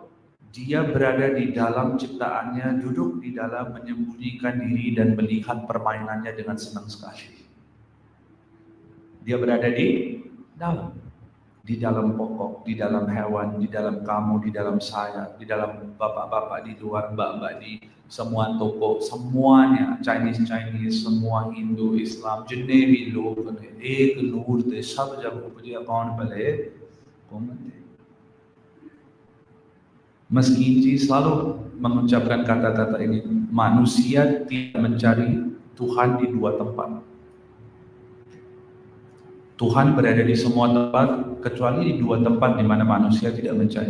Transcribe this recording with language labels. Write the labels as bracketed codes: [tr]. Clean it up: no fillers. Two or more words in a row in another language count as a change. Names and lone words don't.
[id] Dia berada di dalam ciptaannya, duduk di dalam, menyembunyikan diri dan melihat permainannya dengan senang sekali. Dia berada di dalam pokok, di dalam hewan, di dalam kamu, di dalam saya, di dalam bapak-bapak di luar, mbak-mbak di semua toko, semuanya Chinese, semua Hindu, Islam, [hi] जितने भी लोग हैं, एक नूर थे, सब जब उपजे कौन भले कौन थे. [id] Meski selalu mengucapkan kata-kata ini, manusia tidak mencari Tuhan di dua tempat. Tuhan berada di semua tempat, kecuali di dua tempat di mana manusia tidak mencari.